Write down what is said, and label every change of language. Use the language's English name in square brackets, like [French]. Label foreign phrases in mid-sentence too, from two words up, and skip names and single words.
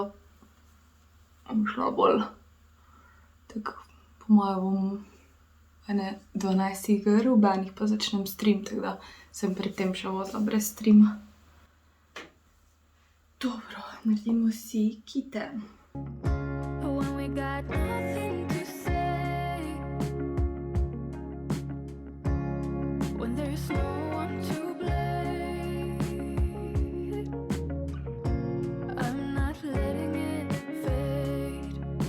[Slovenian] Bom šla bolj. Tako, po moje bom 12 ur, ob enih pa začnem stream, tako da sem pred tem še vozila brez streama. Dobro, naredimo si kite. [English] When we got nothing to say, when there's no one to blame, I'm not letting it fade.